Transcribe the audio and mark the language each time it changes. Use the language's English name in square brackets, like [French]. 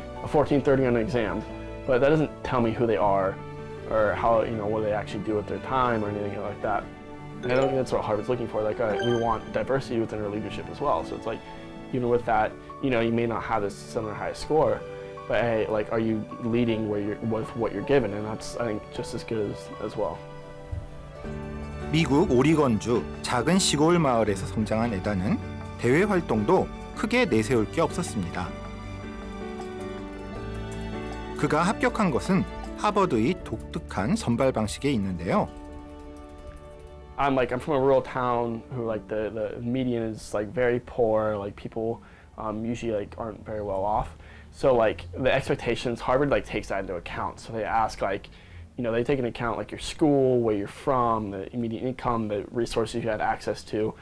[English] A 1430 on an exam. But that doesn't tell me who they are or how, what they actually do with their time or anything like that. And I don't think that's what Harvard's looking for. Like, we want diversity within our leadership as well. So it's like, even with that, you may not have this similar high score, but hey, like, are you leading with what you're given? And that's, I think, just as good as well. [Korean] 미국 오리건주 작은 시골 마을에서 성장한 에단은 대외 활동도 크게 내세울 게 없었습니다. 그가 합격한 것은 하버드의 독특한 선발 방식에 있는데요. [English] I'm from a rural town who like the median is like very poor, like people usually like aren't very well off. So like the expectations, Harvard like takes that into account. So they ask like, they take into account like your school, where you're from, the immediate income, the resources you had access to.